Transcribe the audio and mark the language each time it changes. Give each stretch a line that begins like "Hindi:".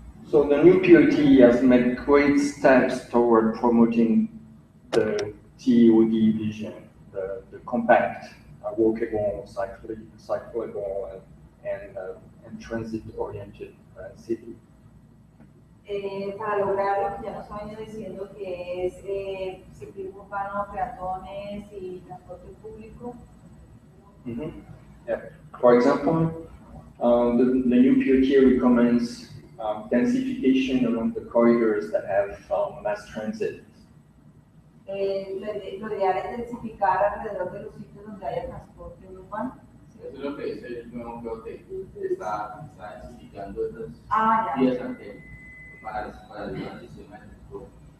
English: So the new POT has made great steps toward promoting the TOD vision, the compact, walkable, cyclable, and transit-oriented city.
Spanish: Para lograr lo que ya nos ha venido diciendo, que es ciclismo urbano, peatones y transporte público.
English: Yeah. For example, the new POT recommends densification along the corridors that have mass transit.
Spanish: Lo ideal es densificar alrededor de los sitios donde haya transporte urbano. Eso es lo que es el nuevo POT, está densificando estas ya. vías arteriales para el sistema de transporte.